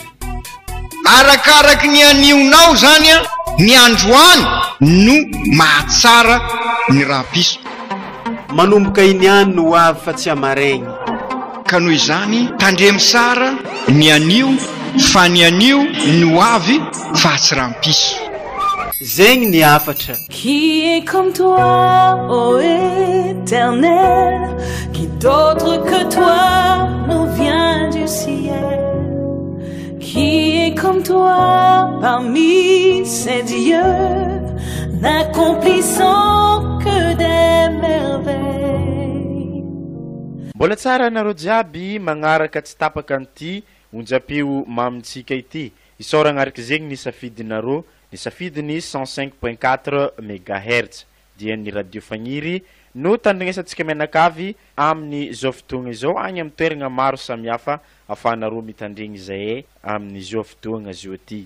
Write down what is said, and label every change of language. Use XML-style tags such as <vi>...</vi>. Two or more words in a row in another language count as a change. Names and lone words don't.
<mg>Arakaraky ny anionao zany a, ny androany no mahatsara ny rampiso. Manomboka iniany no ho avy fa tsy amaregny. Ka noho izany tandremy sara ny anio fa ny anio no ho avy fa tsy rampiso. Zegny ny afatra.</mg> <fr>Qui est comme toi, ô Éternel, qui d'autre que toi nous vient du ciel? Qui est comme toi parmi ces dieux, n'accomplissant que des merveilles?</fr> <mg>Mbola tsara nareo jiaby magnaraka tsy tapaka an'ity onjam-peo mamintsika ity. Isaorana araka zegny ny safidinareo. Ny safidiny 105.4 MHz dia ny radio Fagniry no tandrignesantsika mianakavy amin'ny zao fotoagna izao agny amin'ny toerana maro samihafa ahafahanareo mitandregny zay amin'ny zao fotoagna zao ty.</mg>